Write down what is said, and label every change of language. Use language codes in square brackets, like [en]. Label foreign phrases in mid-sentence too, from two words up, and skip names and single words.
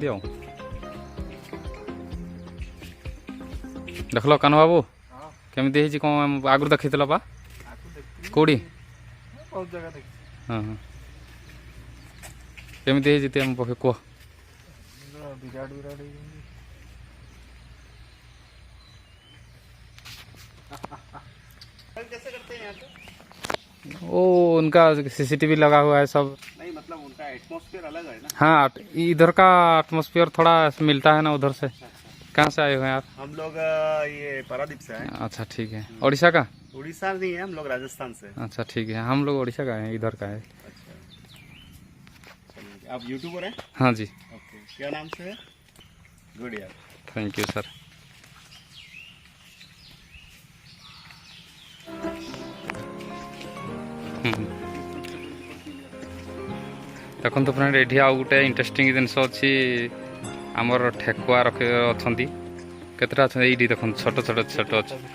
[or] ଆଉ ଦେଖିଲ କାହ୍ନୁ ବାବୁ କେମିତି ହେଇଛି, କ'ଣ ଆଗରୁ ଦେଖିଥିଲ ବା କେଉଁଠି? ବହୁତ ଜାଗା ଦେଖିଛି। ହଁ ହଁ, କେମିତି ହେଇଛି ଆମ ପକ୍ଷୀ କୁହ? ବିରାଟ ବିରାଟ ହେଇଛନ୍ତି। [hi] कैसे करते हैं यहाँ पे? वो उनका सीसीटीवी लगा हुआ है सब। नहीं मतलब उनका एटमॉस्फेयर अलग है ना। हाँ, इधर का एटमॉस्फेयर थोड़ा मिलता है ना उधर से। कहाँ से आए हुए हैं आप? हम लोग ये पारादीप से आए। अच्छा ठीक है। उड़ीसा का? उड़ीसा नहीं है, हम लोग राजस्थान से। अच्छा ठीक है, हम लोग उड़ीसा का है, इधर का है। अच्छा, चलिए। आप यूट्यूबर हैं? हाँ जी। ओके, क्या नाम से है? गुड यार, [en] thank you sir. [or] ଦେଖନ୍ତୁ ଫ୍ରେଣ୍ଡ, ଏଠି ଆଉ ଗୋଟେ ଇଣ୍ଟରେଷ୍ଟିଂ ଜିନିଷ ଅଛି। ଆମର ଠେକୁଆ ଅଛନ୍ତି, କେତେଟା ଅଛନ୍ତି ଏଇଠି ଦେଖନ୍ତୁ, ଛୋଟ ଛୋଟ ଛୋଟ ଅଛି।